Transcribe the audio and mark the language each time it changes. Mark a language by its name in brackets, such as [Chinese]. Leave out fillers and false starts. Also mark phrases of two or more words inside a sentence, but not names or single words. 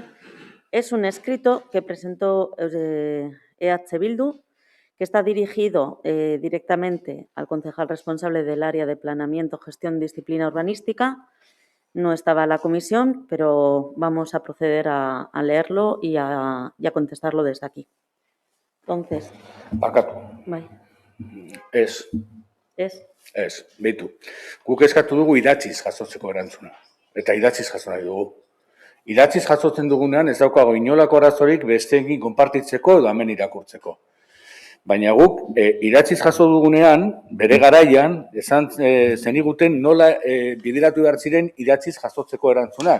[Spanish] Es un escrito que presentó EH Bildu, que está dirigido directamente al concejal responsable del área de planeamiento, gestión y disciplina urbanística. No estaba la comisión, pero vamos a proceder a leerlo y a contestarlo desde aquí. Entonces, [Basque] Barkatu. bai, Ez, behitu. Guk eskatu dugu idatziz jasotzeko erantzuna. Eta idatziz jaso nahi dugu. Idatziz jasotzen dugunean ez daukago inolako arazorik besteekin konpartitzeko edo hemen irakurtzeko. Baina guk idatziz jaso dugunean, bere garaian, esan zeniguten nola bideratu behar ziren idatziz jasotzeko erantzunak.